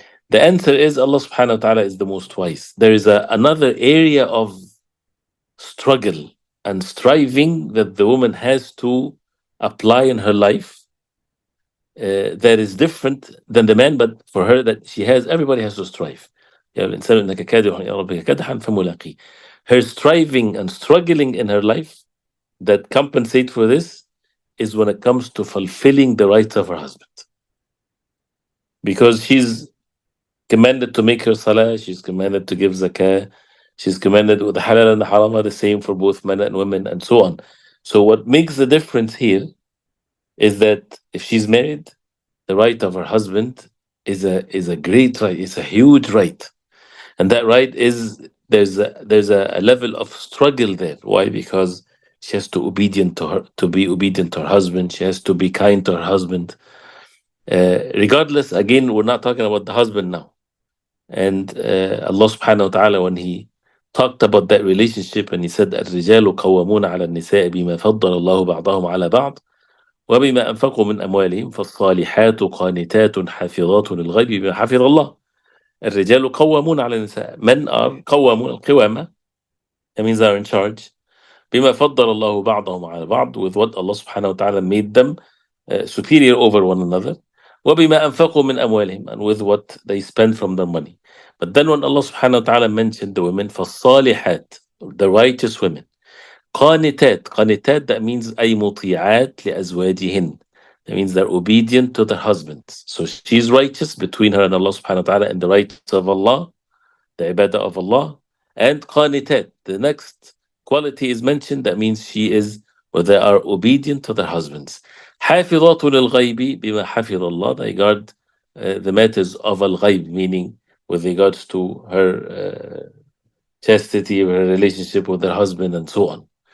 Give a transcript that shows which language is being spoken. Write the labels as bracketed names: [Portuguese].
[English] The answer is Allah subhanahu wa ta'ala is the most wise. There is another area of struggle and striving that the woman has to apply in her life that is different than the man, but for her that she has, everybody has to strive. [Arabic] يا الإنسان إنك كادح إلى ربك كدحا فملاقيه. [English] Her striving and struggling in her life that compensate for this is when it comes to fulfilling the rights of her husband. Because she's commanded to make her salah, she's commanded to give zakah, she's commanded with the halal and the haram are the same for both men and women, and so on. So what makes the difference here is that if she's married, the right of her husband is a great right. It's a huge right, and that right is there's a level of struggle there. Why? Because she has to be obedient to her husband. She has to be kind to her husband. Regardless, again, we're not talking about the husband now. And Allah subhanahu wa ta'ala, when He talked about that relationship, and He said, [Arabic] الرجال قوامون على النساء بما فضل الله بعضهم على بعض وبما أنفقوا من أموالهم فالصالحات قانتات حافظات للغيب بما حفظ الله. الرجال قوامون على النساء. [English] Men are قوامون, القوامة, that means they are in charge. [Arabic] بما فضل الله بعضهم على بعض, [English] with what Allah subhanahu wa ta'ala made them superior over one another. [Arabic] وبما أنفقوا من أموالهم, [English] and with what they spend from their money. But then when Allah subhanahu wa ta'ala mentioned the women, فالصالحات, the righteous women. [Arabic] قانتات, [English] that means [Arabic] أي مطيعات لأزواجهن. [English] That means they're obedient to their husbands. So she's righteous between her and Allah subhanahu wa ta'ala and the rights of Allah, the ibadah of Allah. And qanitat, the next quality is mentioned, that means she is, or they are obedient to their husbands. [Arabic] حافظات للغيب بما حفظ Allah, [English] they guard the matters of al-ghayb, meaning with regards to her chastity, her relationship with her husband, and so on.